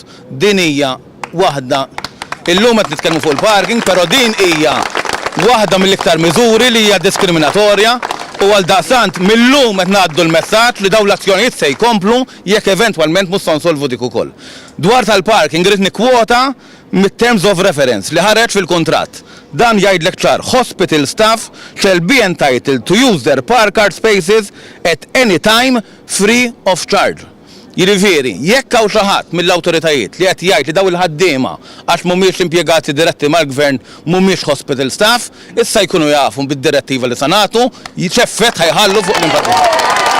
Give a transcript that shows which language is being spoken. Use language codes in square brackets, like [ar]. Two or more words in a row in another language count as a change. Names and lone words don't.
[mt] Din hija waħda illum qed nitkellmu fuq il-parking, però din hija waħda mill-iktar miżuri li hija diskriminatorja u għaldaqstant millum qed ngħaddu l-messaġġ li dawn l-azzjonijiet se jkomplu jekk eventwalment mhux se nsolvu dik ukoll. Dwar tal-parking irid nikkwota mit- [en] terms of reference [mt] li ħareġ fil-kuntratt. Dan jgħidlek ċar, [en] hospital staff shall be entitled to use their park car spaces at any time free of charge. [mt] Jiġifieri, jekk hawn xi ħadd mill-awtoritajiet li qed jgħid li dawn il-ħaddiema għax mhumiex impjegati diretti mal-gvern mhumiex [en] hospital staff, [mt] issa jkunu jafu bid-direttiva li se nagħtu x'effett ħajħallu fuq l-imparti.